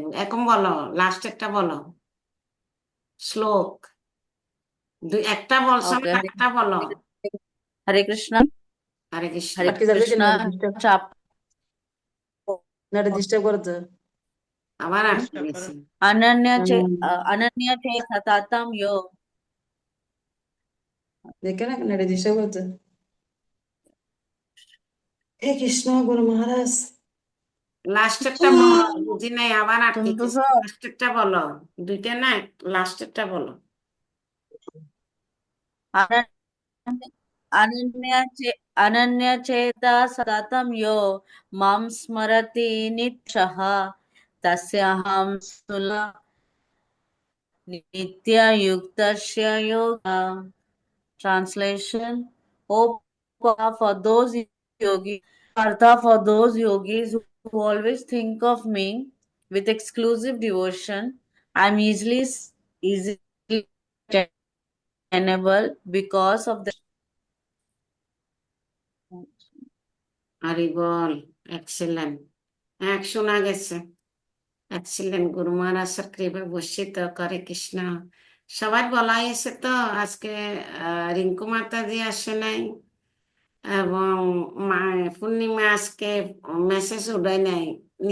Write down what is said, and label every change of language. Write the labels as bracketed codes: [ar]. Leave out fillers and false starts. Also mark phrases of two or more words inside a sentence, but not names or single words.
[bn] এখন বলো, লাস্ট একটা বলো। শ্লোক একটা বলছো না, Okay. একটা বলো। Hare Krishna. হরে কৃষ্ণ। Hare আটকে যাবে কেন? Krishna. Chapter না, ডিস্টার্ব করতে। আবার আটকে গেছে। [sa] अनन्य चे सततं यो. [bn] দেখে না, কেন ডিস্টার্ব করতে। হে কৃষ্ণ, গুরু মহারাজ। লাস্টেরটা বলো, বুঝি নাই, আবার আটকে গেছে। শুনতেছো? লাস্টেরটা বলো। দুইটা না, লাস্টেরটা বলো। [sa] अनन्य चेता सततं यो मां स्मरति नित्यशः तस्याहं सुल नित्य युक्तस्य योग. [en] Translation: O Partha, for those yogis, Partha, for those yogis who always think of me with exclusive devotion, I'm easily attainable because of the. [bn] হরি বল, এক্সেলেন্ট। এক শোনা গেছে। এক্সেলেন্ট। গুরু মহারাজের কৃপা বর্ষিত। হরে কৃষ্ণ। সবার বলা হয়েছে তো আজকে। রিঙ্কু মাতাজি আসে নাই, এবং পূর্ণিমা আজকে মেসেজ উঠায় নাই।